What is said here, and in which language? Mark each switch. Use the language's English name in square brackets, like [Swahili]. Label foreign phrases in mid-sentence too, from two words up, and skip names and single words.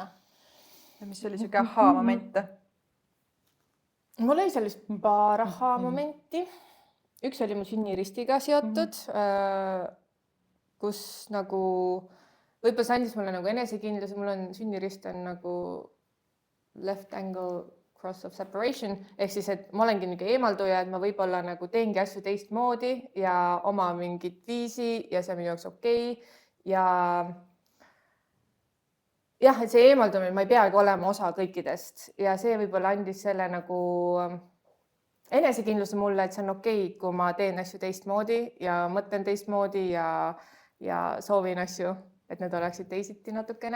[Estonian] Ja mis oli siuke aha-momente? Mul oli sellist paar aha-momenti. Üks oli mu sünniristiga seotud, kus nagu võib-olla see andis mulle nagu enesekindlus, mul on sünnirist on nagu [English] left angle cross of separation, [Estonian] ehk siis, et ma olengi niisugune eemalduja, et ma võib-olla nagu teengi asju teistmoodi ja oma mingit viisi ja see on minu jaoks okei. Ja jah, et see eemaldumine, ma ei peagi olema osa kõikidest ja see võib-olla andis selle nagu enesekindluse mulle, et see on okei, kui ma teen asju teistmoodi ja mõtlen teistmoodi ja soovin asju, et need oleksid teisiti natukene.